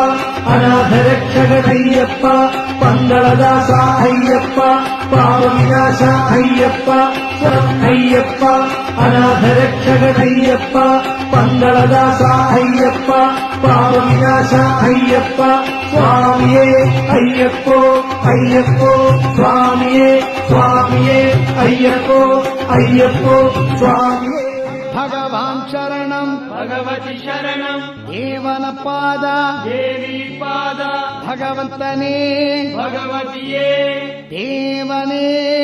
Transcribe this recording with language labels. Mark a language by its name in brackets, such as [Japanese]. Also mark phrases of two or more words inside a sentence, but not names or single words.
[Tamil] அநாதரட்சகன் ஐயப்பா, பங்களதாசா ஐயப்பா, பாவவிநாசா ஐயப்பா, ஐயப்பா அநாதரட்சகன் ஐயப்பா, பங்களதாசா ஐயப்பா, பாவவிநாசா ஐயப்பா, சுவாமியே ஐயப்போ ஐயப்போ, சுவாமியே சுவாமியே ஐயப்போ ஐயப்போ, சுவாமியே. [Malayalam] ഭഗവാൻ ശരണം ഭഗവതി ശരണം ദേവൻ പാദ ദേവി പാദ भगवन्तने भगवतिये देवने